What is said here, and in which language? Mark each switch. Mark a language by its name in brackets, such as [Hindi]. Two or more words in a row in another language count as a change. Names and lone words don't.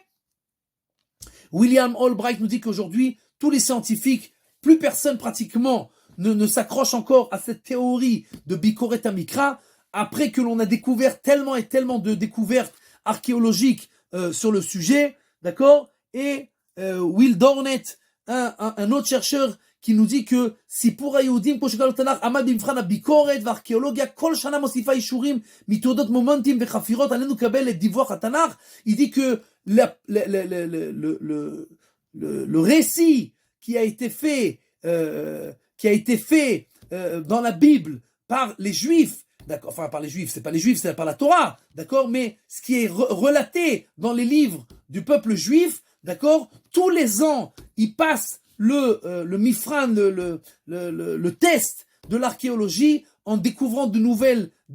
[French] William Albright nous dit qu'aujourd'hui, tous les scientifiques, plus personne pratiquement ne s'accroche encore à cette théorie de [Hebrew] ביקורת המקרא, [French] après que l'on a découvert tellement et tellement de découvertes archéologiques sur le sujet, d'accord? Et Will Dornet, un autre chercheur, qui nous dit que [Hebrew] סיפור היהודים כמו שגלו תנ"ך עמד במבחן הביקורת והארכיאולוגיה כל שנה מוסיפה אישורים מתעודות מומנטים וחפירות עלינו לקבל את דיווח התנ"ך. [French] Il dit que le récit qui a été fait dans la Bible par les Juifs, d'accord, enfin par les Juifs, c'est pas les Juifs, c'est par la Torah, d'accord, mais ce qui est relaté dans les livres du peuple juif, d'accord, tous les ans, ils passent le mifran, le test de l'archéologie en découvrant de nouvelles